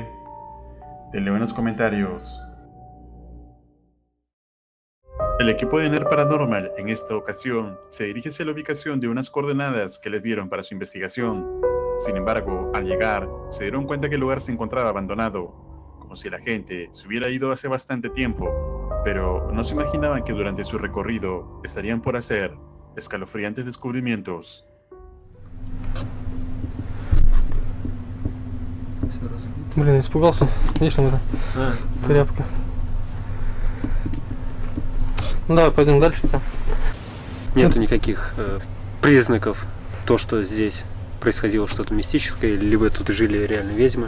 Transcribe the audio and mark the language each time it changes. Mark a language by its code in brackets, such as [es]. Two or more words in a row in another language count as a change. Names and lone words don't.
[es] Te leo en los comentarios. El equipo de NERD Paranormal, en esta ocasión, se dirige hacia la ubicación de unas coordenadas que les dieron para su investigación. Sin embargo, al llegar, se dieron cuenta que el lugar se encontraba abandonado, como si la gente se hubiera ido hace bastante tiempo. Pero no se imaginaban que durante su recorrido estarían por hacer escalofriantes descubrimientos. [ru] Блин, испугался. Видишь, там это тряпка. Ну давай, пойдем дальше-то. Нету никаких признаков, то, что здесь происходило что-то мистическое, либо тут жили реально ведьмы.